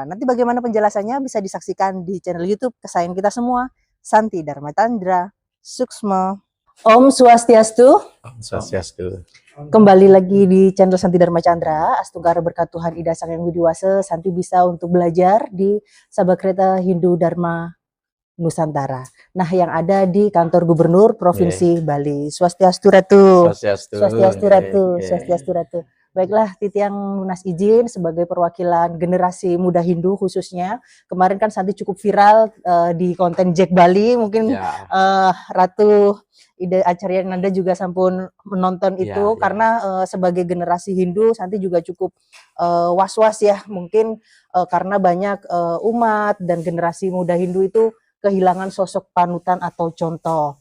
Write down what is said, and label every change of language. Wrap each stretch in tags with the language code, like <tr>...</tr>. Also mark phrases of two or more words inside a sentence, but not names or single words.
<id>Nanti bagaimana penjelasannya bisa disaksikan di channel YouTube kesayangan kita semua, Santi Dharma Chandra Suksma.</id> <ban>Om Swastiastu. Om Swastiastu.</ban> <id>Kembali lagi di channel Santi Dharma Chandra. Astungkara berkat Tuhan Ida Sang Yang Widiwasa, Santi bisa untuk belajar di Sabakreta Hindu Dharma Nusantara. Nah, yang ada di kantor Gubernur Provinsi Bali.</id> <ban>Swastiastu Ratu. Swastiastu Ratu. Swastiastu Ratu.</ban> <id>Baiklah,</id> <ban>Titiang lunas</ban> <id>izin sebagai perwakilan generasi muda Hindu khususnya. Kemarin kan Santi cukup viral di konten Jack Bali. Mungkin Ratu Ida Acarya Nanda juga sampun menonton itu karena sebagai generasi Hindu Santi juga cukup was-was ya, mungkin karena banyak umat dan generasi muda Hindu itu kehilangan sosok panutan atau contoh.</id>